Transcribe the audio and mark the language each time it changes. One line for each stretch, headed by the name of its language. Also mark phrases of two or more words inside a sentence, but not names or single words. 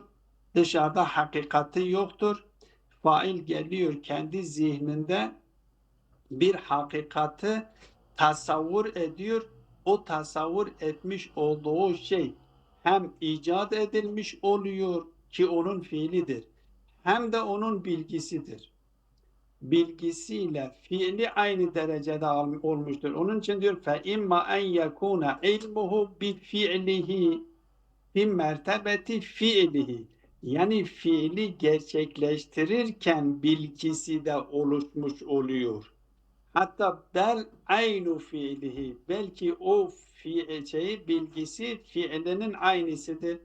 Turkish: Dışarıda hakikati yoktur. Fail geliyor kendi zihninde bir hakikati tasavvur ediyor. O tasavvur etmiş olduğu şey hem icat edilmiş oluyor ki onun fiilidir. Hem de onun bilgisidir. Bilgisiyle fiili aynı derecede olmuştur. Onun için diyor
Arabic: فَاِمَّا اَنْ يَكُونَ عِلْمُهُ بِفِعْلِهِ في مرتبة فعله,
Turkish: yani fiili gerçekleştirirken bilgisi de oluşmuş oluyor. Hatta
Arabic: بل عين فعله,
Turkish: belki o bilgisi fiilinin aynısıdır.